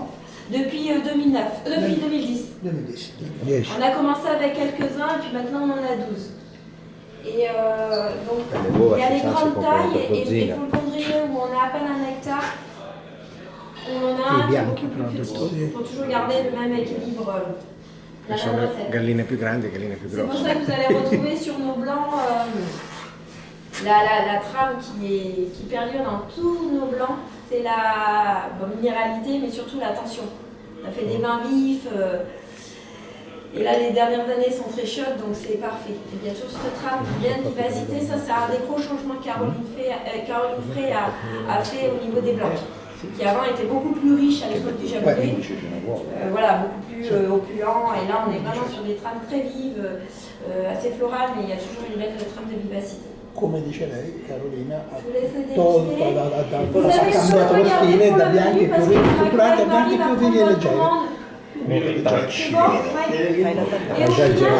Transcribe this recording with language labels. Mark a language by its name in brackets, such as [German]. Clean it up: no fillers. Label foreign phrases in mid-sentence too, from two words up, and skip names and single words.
[French] Depuis 2010. 2010. On a commencé avec quelques-uns et puis maintenant on en a 12. Et donc il y a les grandes tailles et pour le Condrieu où on a à peine 1 hectare, on en a un beaucoup plus petit. Il faut toujours garder le même équilibre. [Italian] Galline più grandi, galline più [French] C'est pour [Italian] grosse. [French] ça que vous allez retrouver sur nos blancs la trame qui perdure dans tous nos blancs. C'est la minéralité, mais surtout la tension. On a fait des vins vifs. Et là, les dernières années sont très chaudes, donc c'est parfait. Et bien sûr, cette trame bien de vivacité, ça c'est un des gros changements que Caroline Frey a fait au niveau des blancs, qui avant était beaucoup plus riche à l'époque du japonais, voilà, beaucoup plus opulent. Et là, on est vraiment sur des trames très vives, assez florales, mais il y a toujours une belle trame de vivacité. [Italian] Come dice lei, Carolina ha [French] Je vous laisse le [Italian] tolto, [French] déguster. [Italian] ha cambiato lo stile da bianchi più culturati a bianchi più vivi e leggeri. [French] C'est bon, ouais. Et au final,